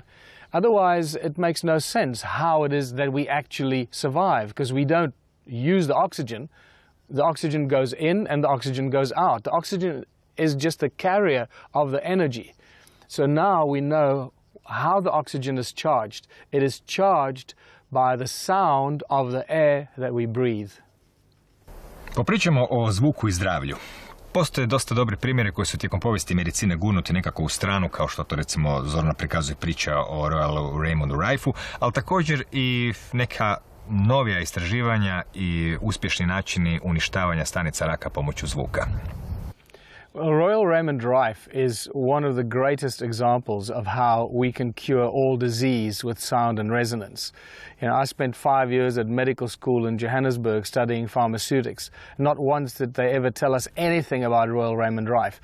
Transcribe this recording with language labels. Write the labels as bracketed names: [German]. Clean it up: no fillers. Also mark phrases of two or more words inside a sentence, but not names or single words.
[English] Otherwise, it makes no sense how it is that we actually survive, because we don't use the oxygen. The oxygen goes in and the oxygen goes out. The oxygen is just a carrier of the energy. So now we know how the oxygen is charged. It is charged by the sound of the air that we breathe. [Croatian] Popričamo o zvuku i zdravlju. Postoje dosta dobri primjeri koji su tijekom povijesti medicine gurnuti nekako u stranu, kao što to recimo zorno prikazuje priča o Royalu Raymondu Rifeu, ali također i neka novija istraživanja i uspješni načini uništavanja stanica raka pomoću zvuka. [English] Well, Royal Raymond Rife is one of the greatest examples of how we can cure all disease with sound and resonance. You know, I spent 5 years at medical school in Johannesburg studying pharmaceutics. Not once did they ever tell us anything about Royal Raymond Rife.